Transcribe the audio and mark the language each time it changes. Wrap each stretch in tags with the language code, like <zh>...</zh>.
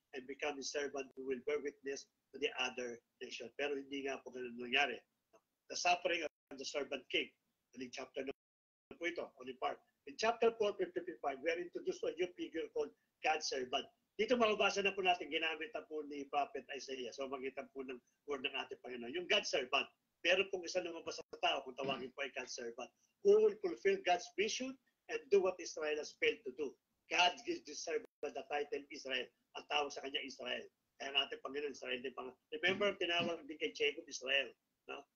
<en>and become his servant who will bear witness to the other nation.</en> <tl>Pero hindi nga po ganun nangyari.</tl> <en>The suffering of the servant king.</en> <tl>In chapter na po ito,</tl> <en>only part. In chapter 4, 55, we are introduced to a new figure called God's servant.</en> <tl>Dito mababasa na po natin, ginamit na po ni Prophet Isaiah. So magitan po ng word ng ating Panginoon. Yung God's servant, meron pong isa lumabas sa tao kung tawagin po ay</tl> <en>God's servant, who will fulfill God's vision and do what Israel has failed to do. God gives this servant the title Israel.</en> <tl>Ang tawag sa kanya Israel. Kaya ang ating Panginoon Israel din pang. Remember, tinawag din kay Jacob Israel. No?</tl>